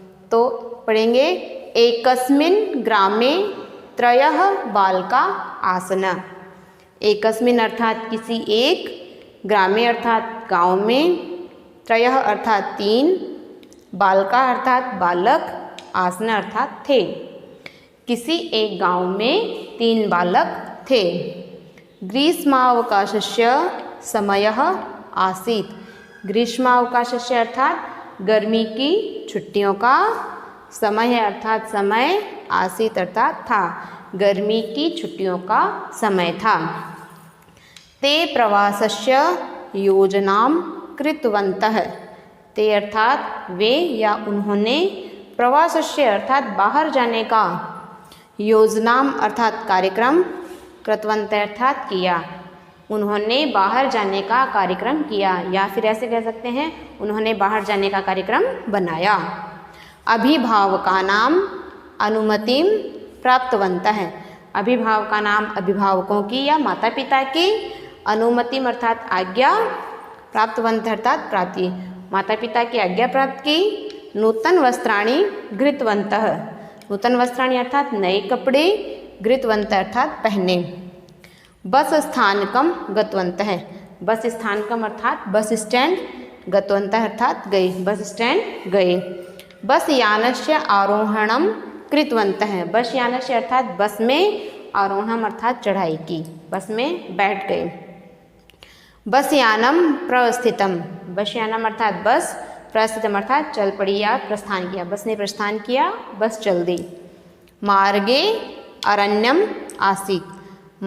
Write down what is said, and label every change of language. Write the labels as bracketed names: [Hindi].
[Hindi] तो पढ़ेंगे, [Sanskrit] एकस्मिन ग्रामे त्रयः बालका आसन। [Hindi] एकस्मिन अर्थात किसी एक, ग्रामे अर्थात गांव में, त्रयः अर्थात 3, बालका अर्थात बालक, आसन अर्थात थे। किसी एक गांव में 3 बालक थे। [Sanskrit] ग्रीष्मावकाशस्य समयः आसीत्। [Hindi] ग्रीष्मावकाशस्य अर्थात गर्मी की छुट्टियों का, समय अर्थात समय, आसीत अर्थात था, गर्मी की छुट्टियों का समय था। [Sanskrit] ते प्रवासस्य योजनां कृतवन्तः। [Hindi] ते अर्थात वे या उन्होंने, प्रवासस्य अर्थात बाहर जाने का, योजनाम अर्थात कार्यक्रम, कृतवन्तः अर्थात किया, उन्होंने बाहर जाने का कार्यक्रम किया, या फिर ऐसे कह सकते हैं उन्होंने बाहर जाने का कार्यक्रम बनाया। [Sanskrit] अभिभावका नाम अनुमतिम प्राप्तवन्तः। [Hindi] अभिभावका नाम अभिभावकों की या माता पिता की, अनुमतिम अर्थात आज्ञा, प्राप्तवन्तः अर्थात प्राप्ति, माता पिता की आज्ञा प्राप्त की। [Sanskrit] नूतन वस्त्राणि घृतवन्तः। [Hindi] नूतन वस्त्राणि अर्थात नए कपड़े, घृतवन्तः अर्थात पहने। [Sanskrit] बस स्थानकम गतवन्तः। [Hindi] बस स्थानकम अर्थात बस स्टैंड, गतवन्तः अर्थात गए, बस स्टैंड गए। [Sanskrit] बस यानस्य आरोहणम कृतवन्तः। [Hindi] बस यानस्य अर्थात बस में, आरोहणम अर्थात चढ़ाई की, बस में बैठ गए। [Sanskrit] बस यानम प्रस्थितम। [Hindi] बस यानम अर्थात बस, प्रस्थितम अर्थात चल पड़ी या प्रस्थान किया, बस ने प्रस्थान किया, बस चल दी। [Sanskrit] मार्गे अरण्यम आसीत्।